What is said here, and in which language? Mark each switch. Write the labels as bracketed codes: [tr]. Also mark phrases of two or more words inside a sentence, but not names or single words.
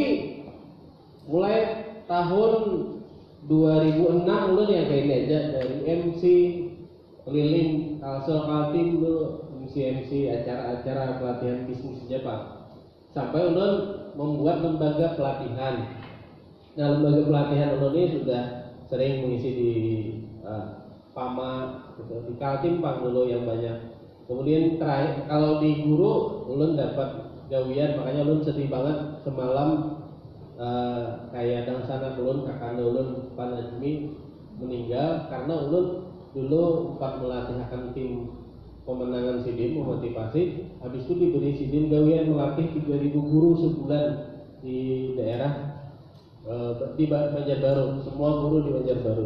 [id] Mulai tahun 2006 ulun yang kayak ini aja dari MC keliling Kaltim dulu MC acara-acara pelatihan bisnis aja Pak. Sampai ulun membuat lembaga pelatihan. Nah lembaga pelatihan ulun ini sudah sering mengisi di PAMA, di Kaltim Pak dulu yang banyak. Kemudian terakhir kalau di guru ulun dapat gawian, makanya ulun sedih banget semalam. Kayak dan sana ulun kakak ulun Pak Najmi meninggal karena ulun dulu sempat melatihkan tim pemenangan SIDIN memotivasi, habis itu diberi SIDIN gawian melatih 3.000 guru sebulan di daerah di Banjarbaru, semua guru di Banjarbaru.